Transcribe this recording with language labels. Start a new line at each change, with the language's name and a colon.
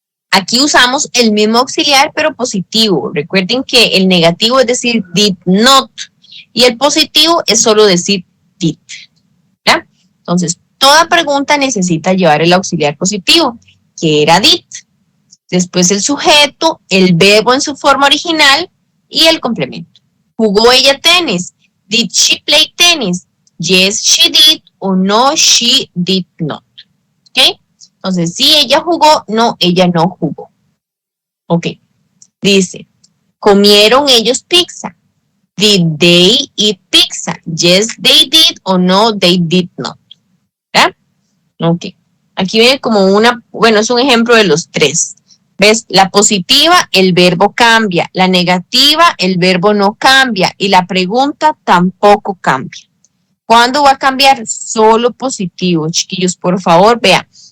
Spanish: Aquí usamos el mismo auxiliar, pero positivo. Recuerden que el negativo es decir did not y el positivo es solo decir did. ¿Ya? Entonces, toda pregunta necesita llevar el auxiliar positivo, que era did. Después el sujeto, el verbo en su forma original y el complemento. ¿Jugó ella tenis?
English: Did she play tennis? Yes, she did o no, she did not.
Spanish: ¿Ok? Entonces, sí, ella jugó, no, ella no jugó. Ok. Dice, ¿comieron ellos pizza?
English: Did they eat pizza? Yes, they did o no, they did not.
Spanish: ¿Verdad? Ok. Aquí viene como bueno, es un ejemplo de los tres. ¿Ves? La positiva, el verbo cambia. La negativa, el verbo no cambia. Y la pregunta tampoco cambia. ¿Cuándo va a cambiar? Solo positivo, chiquillos. Por favor, vean.